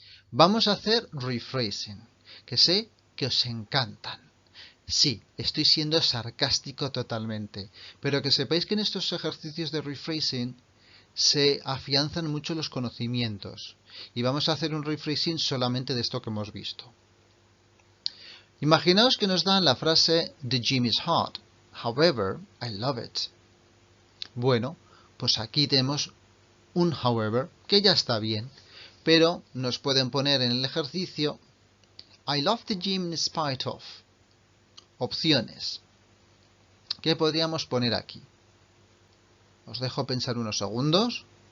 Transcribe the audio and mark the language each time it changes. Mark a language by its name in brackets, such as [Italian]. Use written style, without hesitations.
[Spanish] Vamos a hacer rephrasing, que sé que os encantan. Sí, estoy siendo sarcástico totalmente, pero que sepáis que en estos ejercicios de rephrasing se afianzan mucho los conocimientos. Y vamos a hacer un rephrasing solamente de esto que hemos visto. Imaginaos que nos dan la frase [English] The gym is hot, however, I love it. [Spanish] Bueno, pues aquí tenemos un however, que ya está bien. Pero nos pueden poner en el ejercicio [English] I love the gym in spite of. [Spanish] Opciones. ¿Qué podríamos poner aquí? Os dejo pensar unos segundos.